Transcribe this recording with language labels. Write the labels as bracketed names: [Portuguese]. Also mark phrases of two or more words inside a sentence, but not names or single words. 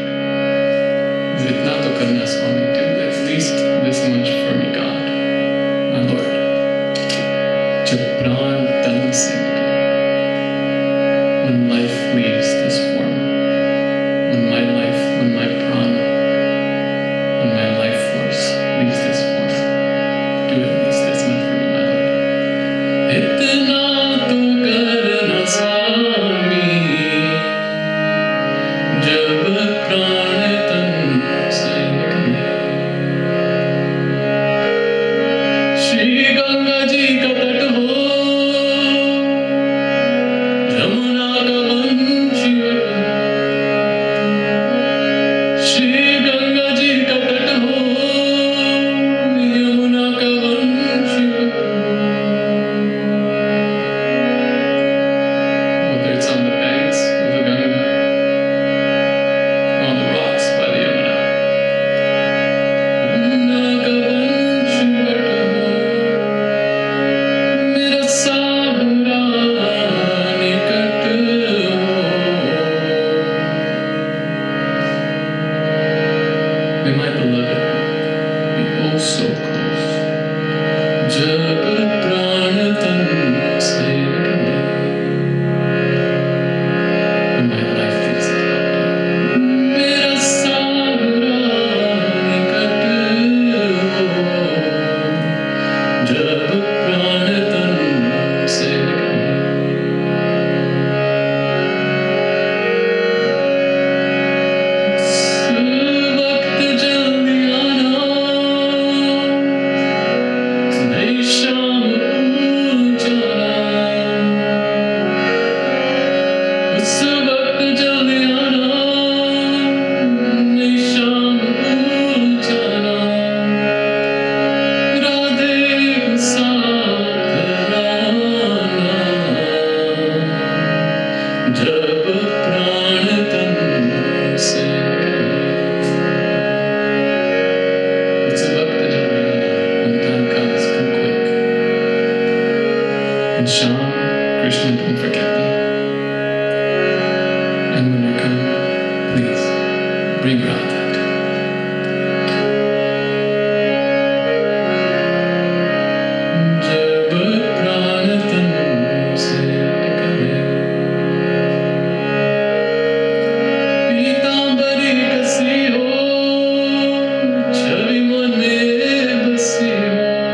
[Hindi] इतना तो करना स्वामी, [English] do at least this much for me, God, my Lord. [Hindi] जब प्राण तन से निकले. [English] When life leaves this form, when my prana, when my life force leaves this form, do at least this much for me, my Lord. [Hindi] इतना तो करना स्वामी, जब प्राण तन से निकले. श्री गंगा जी का तट हो, जमुना का वंशी वट. श्री गंगा जी का तट हो, यमुना का वंशी वट. [English] Whether it's on the banks of the Ganga, on the rocks by the Yamuna. [Hindi] यमुना का वंशी वट हो, मेरा सबरा निकट हो. [English] May my beloved be oh so close. [Hindi] जब प्राण तन से निकले. [English] When my life leaves the body, [Hindi] मेरा सबरा निकट हो. जब प्राण तन से निकले. वक्त जल्दी आना, नई शाम भूल जाना। उस वक्त जल्दी आना, नई शाम भूल जाना। राधे को साथ लाना, जब प्राण तन से निकले। [English] It's a Bhakti Yoga. When time comes, come quick. And Sham, Krishna, don't forget me. And when you come, please bring Radha. [Hindi] जब प्राण तन से निकले, पीतांबरी कसी हो, छवि मन में बसी हो।